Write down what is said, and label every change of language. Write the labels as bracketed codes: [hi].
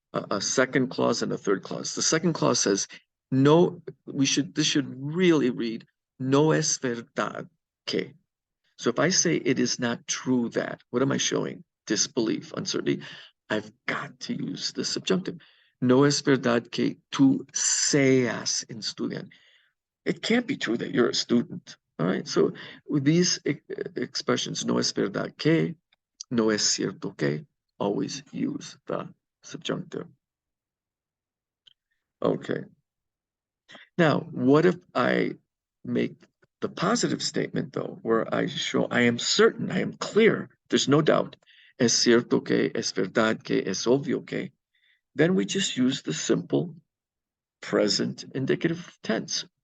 [en] a second clause and a third clause. The second clause says, no, this should really read, [es] no es verdad que. [en] So if I say it is not true that, what am I showing? Disbelief, uncertainty. I've got to use the subjunctive. [es] No es verdad que tú seas un estudiante. [en] It can't be true that you're a student. All right. So with these expressions, [es] no es verdad que, no es cierto que, [en] always use the subjunctive. Okay. Now, what if I make the positive statement, though, where I show I am certain, I am clear, there's no doubt, [es] es cierto que, es verdad que, es obvio que, [en] then we just use the simple present indicative tense.